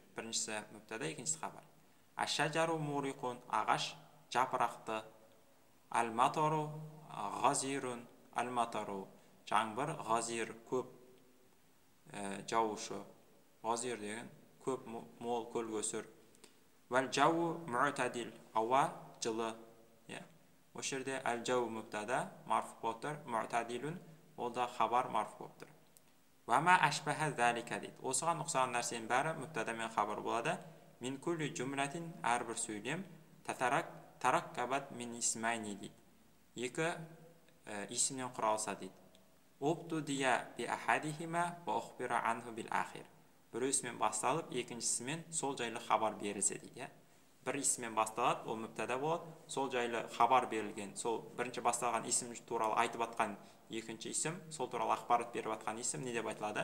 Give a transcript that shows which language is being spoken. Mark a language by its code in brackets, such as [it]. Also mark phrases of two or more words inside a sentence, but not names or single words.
[kk] Біріншісі мүбтада, екіншісі хабар. [ar] الشجر مورق, [kk] ағаш жапырақты, [ar] المطر غزير, [kk] ал-матару жаңбыр, ғазир көп жауышы, ғазир деген көп мол көлгөсір. [ar] والجو معتدل, [kk] ауа жылы. Осы жерде әл-жауы мүбтада марфу боптыр, мұ'тадилун, ол да хабар марфу боптыр. [ar] وما أشبه ذلك [kk] дейді. Осыған ұқсаған нәрсенің бәрі мүбтада мен хабар болады. [ar] من كل جملة, [kk] әрбір сөйлем, [ar] تركبت من اسمين [kk] дейді. Екі исімнен құралса дейді. [ar] ابتدئ بأحدهما وأخبر عنه بالآخر. [kk] Бір исіммен басталып, екіншісімен сол жайлы хабар берілсе дейді. Бір исіммен басталады, ол мүбтада болады, сол жайлы хабар берілген, сол бірінші басталған исім туралы айтып атқан екінші исім, сол туралы ақпарат беріп атқан исім не деп айтылады?